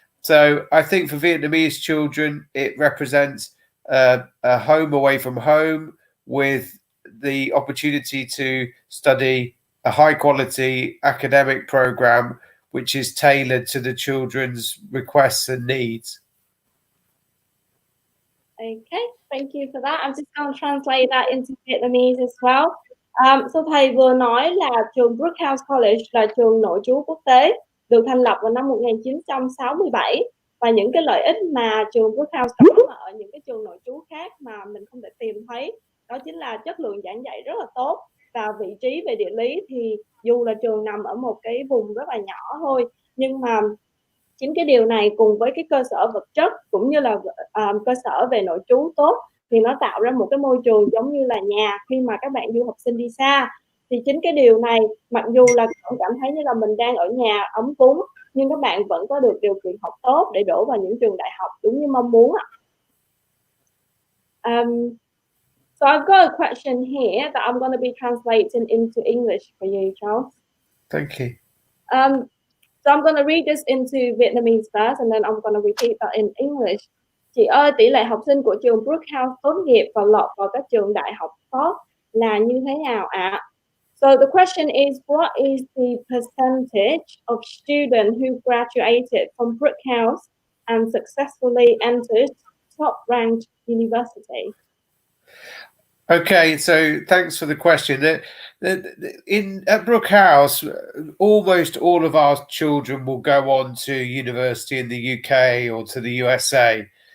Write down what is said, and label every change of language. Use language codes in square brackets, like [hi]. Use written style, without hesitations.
[en] So I think for Vietnamese children, it represents a home away from home with the opportunity to study a high quality academic program which is tailored to the children's requests and needs. Okay, thank you for that. I'm just going to translate that into Vietnamese as well. [vi] So thầy vừa nói là trường Brooke House College là trường nội trú quốc tế, được thành lập vào năm 1967, và những cái lợi ích mà trường Brooke House có mà ở những cái trường nội trú khác mà mình không thể tìm thấy, đó chính là chất lượng giảng dạy rất là tốt, và vị trí về địa lý thì dù là trường nằm ở một cái vùng rất là nhỏ thôi, nhưng mà chính cái điều này cùng với cái cơ sở vật chất cũng như là cơ sở về nội trú tốt thì nó tạo ra một cái môi trường giống như là nhà khi mà các bạn du học sinh đi xa. Thì chính cái điều này, mặc dù là cảm thấy như là mình đang ở nhà ấm cúng, nhưng các bạn vẫn có được điều kiện học tốt để đổ vào những trường đại học đúng như mong muốn ạ. [en] So I've got a question here that I'm going to be translating into English for you, Charles. Thank you. So I'm going to read this into Vietnamese first, and then I'm going to repeat that in English. [vi] Chị ơi, tỷ lệ học sinh của trường Brooke House tốt nghiệp và lọt vào các trường đại học top là như thế nào ạ? [en] So the question is, what is the percentage of students who graduated from Brooke House and successfully entered top-ranked university? Okay, so thanks for the question. At Brooke House, almost all of our children will go on to university in the UK or to the USA.